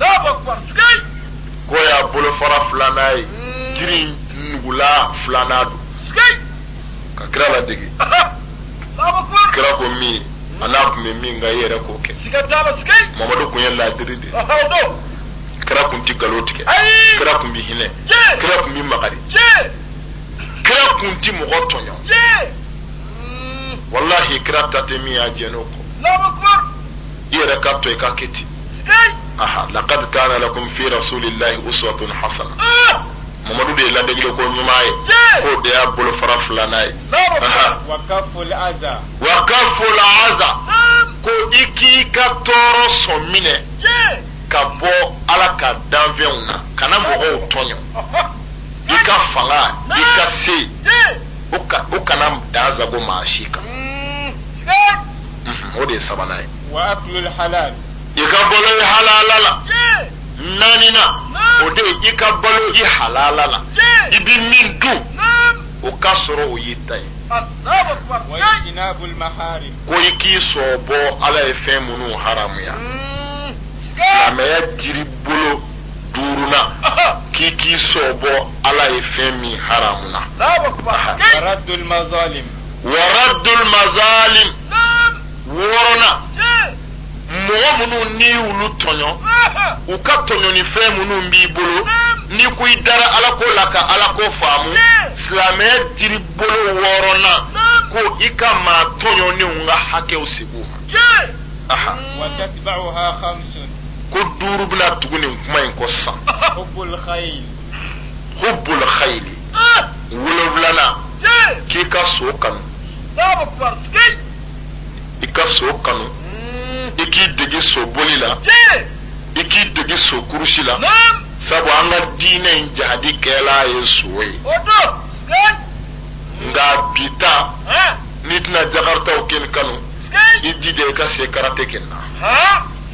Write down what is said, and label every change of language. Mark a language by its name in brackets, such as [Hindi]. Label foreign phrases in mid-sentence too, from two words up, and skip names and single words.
[Bambara] ko y'a bolofara filanan ye jiri nugula filanan don ka kira ladegi kira ko min a n'a kun bɛ min nka i yɛrɛ k'o kɛ mamadu kun ye ladiri de kira kun ti nkalon tigɛ kira kun bɛ hinɛ kira kun bɛ makari kira kun ti mɔgɔ tɔɲɔ walahi kira ta tɛ min y'a jɛ n'o kɔ i yɛrɛ ka to i ka kɛ ten [Arabic] لقد كان لكم في رسول الله أسوة حسنة [Bambara] mamadu de ye ladegile ko ɲuman ye k'o de y'a bolofara filanan ye [Arabic] وكف الأذى [Bambara] ko i k'i ka tɔɔrɔ sɔn minɛ ka bɔ ala ka danfɛnw na kana mɔgɔw tɔɲɔ i ka fanga i ka se o kana dan zago maa si kan o de ye sabanan ye [Arabic] وأكل الحلال [Bambara] i ka balo i halala la naanina o de ye i ka balo i halala la i bi min dun o ka sɔrɔ o y'i ta ye [Arabic] الله أكبر واجتناب المحارم [Bambara] ko i k'i sɔbɔ ala ye fɛn minnu haramuya silamɛya jiri bolo duuruna k'i sɔbɔ ala ye fɛn min haramuna [Arabic] الله أكبر ورد المظالم ورد المظالم [Bambara] wɔɔrɔna mɔgɔ minnu n'i y'olu tɔɲɔ u ka tɔɲɔni fɛn minnu b'i bolo n'i ko i dara ala ko la ka ala ko faamu silamɛya jiri bolo wɔɔrɔna ko i ka maa tɔɲɔnenw ka hakɛw sigi u ma [Arabic] وتتبعها خمس [Bambara] ko duuru bɛna tugu nin kuma in kɔ sisan [Arabic] حب الخيل حب الخيل [Bambara] wolonwulana k'i ka so kanu [Arabic] الله أكبر [Bambara] i ka so kanu i k'i degi so boli la i k'i degi so kurusi la sabu an ka diinɛ in jahadi kɛla ye so ye nka bi ta n'i tɛna jakaritaw kɛ ni kanu i jija i ka se karate kɛ na